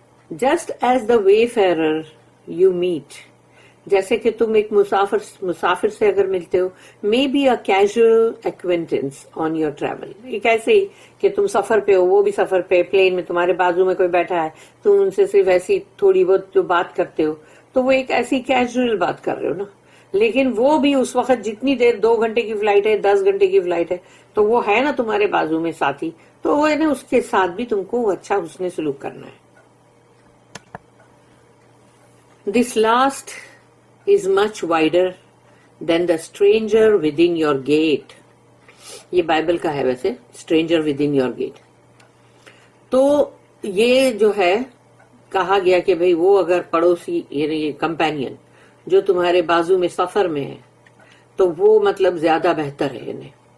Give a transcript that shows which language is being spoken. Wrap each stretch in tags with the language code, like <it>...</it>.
<en>just as the wayfarer you meet,</en> <hi>जैसे कि तुम एक मुसाफिर से अगर मिलते हो,</hi> <en>maybe a casual acquaintance on your travel,</en> <hi>एक ऐसे ही कि तुम सफर पे हो, वो भी सफर पे, प्लेन में तुम्हारे बाजू में कोई बैठा है, तुम उनसे सिर्फ ऐसी थोड़ी बहुत जो बात करते हो, तो वो एक ऐसी कैजुअल बात कर रहे हो ना। लेकिन वो भी उस वक्त जितनी देर, 2 घंटे की फ्लाइट है, 10 घंटे की फ्लाइट है, तो वो है ना तुम्हारे बाजू में साथी, तो वो है ना, उसके साथ भी तुमको अच्छा हुस्न सलूक करना है।</hi> <en>This last is much wider than the stranger within your gate.</en> <hi>ये बाइबल का है वैसे,</hi> <en>stranger within your gate।</en> <hi>तो ये जो है कहा गया कि भाई वो अगर पड़ोसी, ये कंपेनियन जो तुम्हारे बाजू में सफर में है, तो वो मतलब ज्यादा बेहतर है इन्हें।</hi>